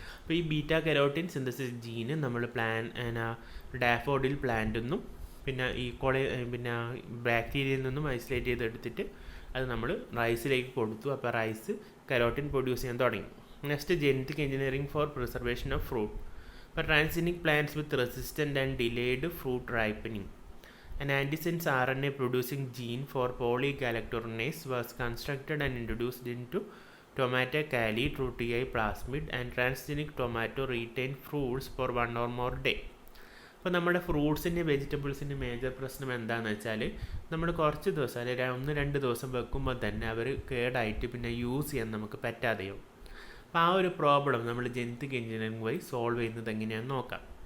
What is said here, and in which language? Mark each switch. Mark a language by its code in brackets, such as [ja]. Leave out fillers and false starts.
[ml] അപ്പോൾ ഈ beta carotene synthesis ജീന് നമ്മൾ ഡാഫോഡിൽ പ്ലാന്റിൽ നിന്നും പിന്നെ പിന്നെ ബാക്ടീരിയയിൽ നിന്നും ഐസൊലേറ്റ് ചെയ്തെടുത്തിട്ട് അത് നമ്മൾ റൈസിലേക്ക് കൊടുത്തു. അപ്പോൾ റൈസ് കരോട്ടിൻ പ്രൊഡ്യൂസ് ചെയ്യാൻ തുടങ്ങി. [en] Next genetic engineering for preservation of fruit. അപ്പോൾ transgenic plants with resistant and delayed fruit ripening. An antisense RNA producing gene for polygalactorinase was constructed and introduced into tomato cali through TI plasmid, and transgenic tomato retained fruits for 1 or more day. [ml] അപ്പോൾ നമ്മുടെ ഫ്രൂട്ട്സിൻ്റെ വെജിറ്റബിൾസിൻ്റെ major പ്രശ്നം എന്താണെന്ന് വെച്ചാൽ നമ്മൾ കുറച്ച് ദിവസം അല്ലെങ്കിൽ 1-2 ദിവസം വെക്കുമ്പോൾ തന്നെ അവർ കേടായിട്ട് പിന്നെ യൂസ് ചെയ്യാൻ നമുക്ക് പറ്റാതെയും. അപ്പോൾ ആ ഒരു പ്രോബ്ലം നമ്മൾ ജെനറ്റിക് എഞ്ചിനീയറിംഗ് വഴി സോൾവ് ചെയ്യുന്നത് എങ്ങനെയാണെന്ന് നോക്കാം.